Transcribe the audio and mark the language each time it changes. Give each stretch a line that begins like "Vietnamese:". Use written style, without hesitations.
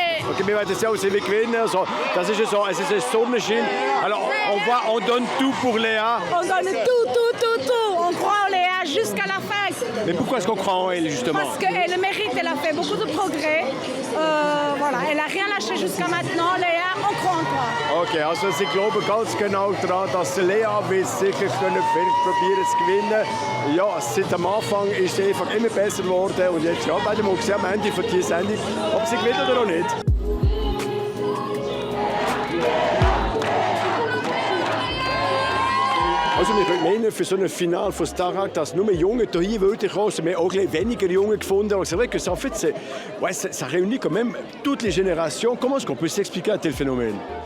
German: Ok, wir werden es ja auch sehen, wir gewinnen. Also, das ist ja so, es ist ein Sonnenschein.
French: Alors, on donne tout pour Léa. On donne tout. On croit en Léa jusqu'à la fin. Mais pourquoi est-ce qu'on croit en elle, justement? Parce qu'elle le mérite, elle a fait beaucoup de progrès. Voilà, elle n'a rien lâché jusqu'à maintenant. Léa, on croit en toi.
German: Okay, also sie glauben ganz genau daran, dass Lea wird sicher probieren zu gewinnen. Ja, seit am Anfang ist sie einfach immer besser geworden und jetzt ja, werden wir sehen am Ende von dieser Sendung, ob sie gewinnt oder auch nicht. Also wir können meinen, für so ein Finale von Starac, dass nur Junge hier wirklich kommen, mais auch weniger Junge gefunden.
French: Alors c'est vrai que ça, en fait, ça réunit quand même toutes les générations. Comment est-ce qu'on peut s'expliquer un tel phénomène?